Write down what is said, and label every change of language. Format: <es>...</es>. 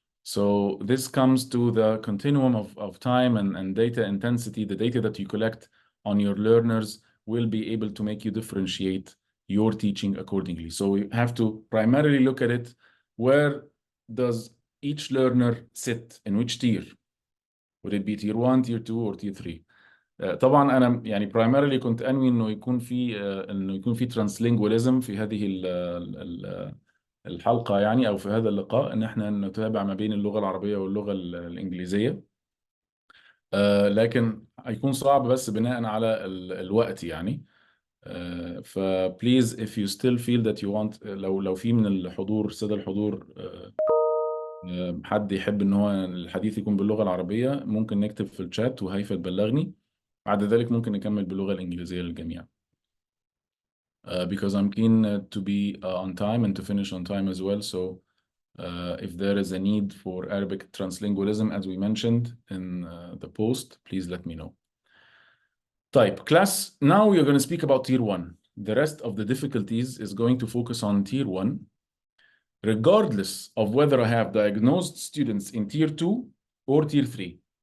<en>So this comes to the continuum of time and data intensity. The data that you collect on your learners will be able to make you differentiate your teaching accordingly. So you have to primarily look at it, where does each learner sit, in which tier? Would it be tier 1, tier 2, or tier 3?</en> <ar>طبعا انا يعني primarily كنت انوي انه يكون في translingualism في هذه الحلقه، يعني او في هذا اللقاء، ان احنا نتابع ما بين اللغه العربيه واللغه الانجليزيه. لكن هيكون صعب بس بناء على الوقت يعني. فبليز</ar> <en>if you still feel that you want،</en> <ar>لو في من الحضور، الساده الحضور، حد يحب ان هو الحديث يكون باللغه العربيه، ممكن نكتب في الشات وهيفا تبلغني. بعد ذلك ممكن نكمل باللغه الانجليزيه للجميع.</ar> <en>Because I'm keen to be on time and to finish on time as well. So if there is a need for Arabic translingualism, as we mentioned in the post, please let me know. Type class. Now we are going to speak about tier 1. The rest of the difficulties is going to focus on tier 1, regardless of whether I have diagnosed students in tier 2 or tier 3.</en>